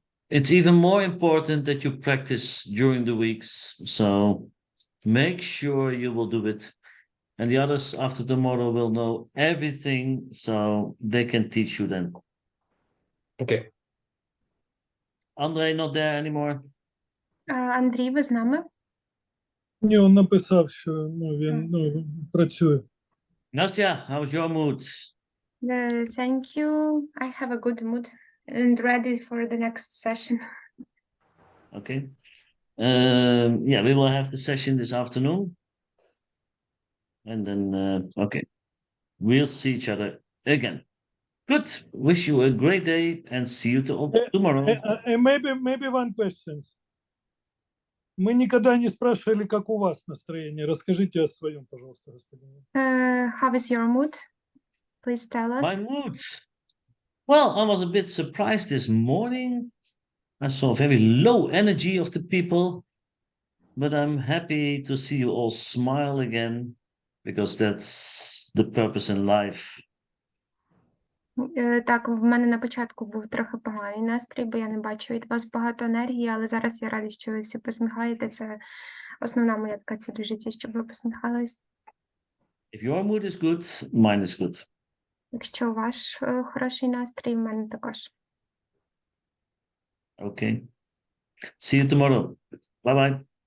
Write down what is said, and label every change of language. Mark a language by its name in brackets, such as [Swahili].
[English] It's even more important that you practice during the weeks. So make sure you will do it. And the others after tomorrow will know everything, so they can teach you then. Okay. Andre not there anymore? [Ukrainian] Андрій, ви з нами? Ні, він написав, що він працює. [English] Nastya, how's your mood? Thank you. I have a good mood and ready for the next session. Okay. Yeah, we will have the session this afternoon. And then, okay, we'll see each other again. Good. Wish you a great day and see you tomorrow. Maybe one question. [Russian] Мы никогда не спрашивали, как у вас настроение. Расскажите о своем, пожалуйста, господин. [English] How is your mood? Please tell us. My mood. Well, I was a bit surprised this morning. I saw very low energy of the people, but I'm happy to see you all smile again, because that's the purpose in life. [Ukrainian] Так, в мене на початку був трохи поганий настрій, бо я не бачу від вас багато енергії, але зараз я рада, що ви всі посміхаєте. Це основна моя така ціль в житті, щоб ви посміхались. [English] If your mood is good, mine is good. [Ukrainian] Якщо ваш хороший настрій, в мене також. [English] Okay. See you tomorrow. Bye-bye.